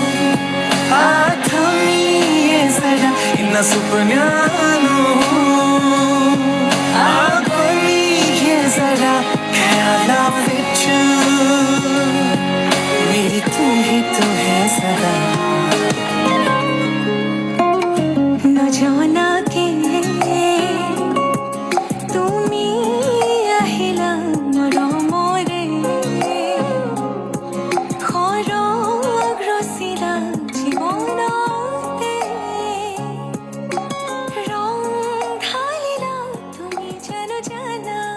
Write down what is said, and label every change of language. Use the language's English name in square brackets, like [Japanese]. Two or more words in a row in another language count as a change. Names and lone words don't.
[Punjabi] ਆਥਮੀਏ ਜ਼ਰਾ ਇਨ੍ਹਾਂ ਸੁਪਨਿਆਂ ਨੂੰ ਆਥਮੀਏ ਜ਼ਰਾ ਖ਼ਿਆਲਾਂ ਵਿਚ ਮੇਰੀ ਤੂੰ ਹੀ ਤਾਂ ਹੈ ਸਦਾ [Hindi] न जाना के [Assamese] তুমি আহিলা মৰমৰে খৰগ ৰচিলা জীৱনতে ৰং ঢালিলা তুমি জানো জানা